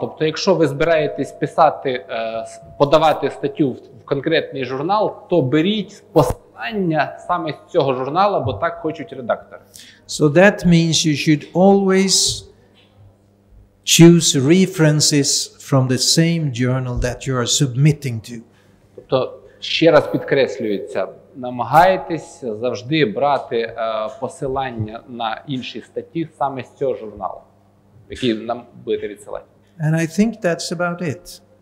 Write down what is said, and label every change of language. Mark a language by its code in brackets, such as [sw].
[uk] Тобто, якщо ви збираєтесь подавати статтю в конкретний журнал, то беріть посилання саме з цього журналу, бо так хочуть редактори. [en] So that means you should always choose references from the same journal that you are submitting to. [uk] Тобто, ще раз підкреслюється, намагайтесь завжди брати посилання на інші статті саме з цього журналу, який нам будете відсилати. [en] And I think that's about it.